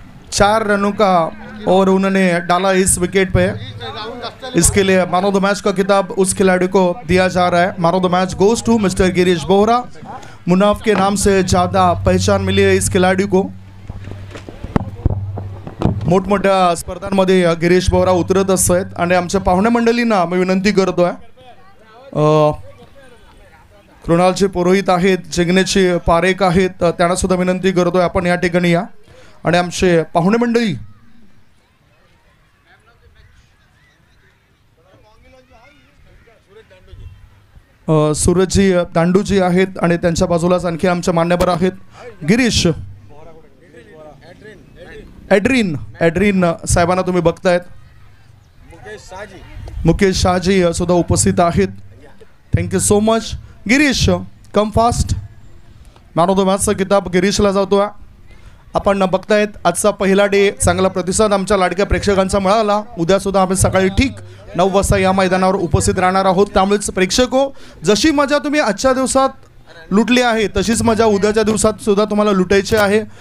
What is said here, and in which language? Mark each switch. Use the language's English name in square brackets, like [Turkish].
[Hindi] 4 रनों का और उन्होंने डाला इस विकेट पे, इसके लिए मैन ऑफ द मैच का खिताब उस खिलाड़ी को दिया जा रहा है। [English] Man of the match goes to mister Girish Bohra. [Hindi] Munaf के नाम से ज़्यादा पहचान मिली है इस खिलाड़ी को। [Marathi] मोठमोठ्या स्पर्धांमध्ये गिरीश बोहरा उतरत असतात आणि आमच्या पाहुण्या मंडळींना मी विनंती करतोय, कृणालचे पुरोहित आहेत, जिग्नेशचे पारेख आहेत, त्यांना सुद्धा विनंती करतोय आपण या ठिकाणी या आणि आमचे पाहुणे मंडळी सूरजजी दांडूजी आहेत आणि त्यांच्या बाजूलाच आणखी आमचे मान्यवर आहेत गिरीश ॲड्रीन साहेबांना तुम्ही बघतायत, मुकेश शाहजी सुद्धा उपस्थित आहेत। [English] Thank you so much Girish, come fast. [Marathi] Man of the मॅचचा किताब गिरीशला जातोय। आपण बघतायत आजचा पहिला डे चांगला प्रतिसाद आमच्या लाडक्या प्रेक्षकांचा मिळाला। उद्या सुद्धा आम्ही सकाळी ठीक 9 वाजता या मैदानावर उपस्थित राहणार आहोत। त्यामुळेच प्रेक्षको, जशी मजा तुम्ही आजच्या दिवसात लुटली आहे तशीच मजा उद्याच्या दिवसात सुद्धा तुम्हाला लुटायची आहे।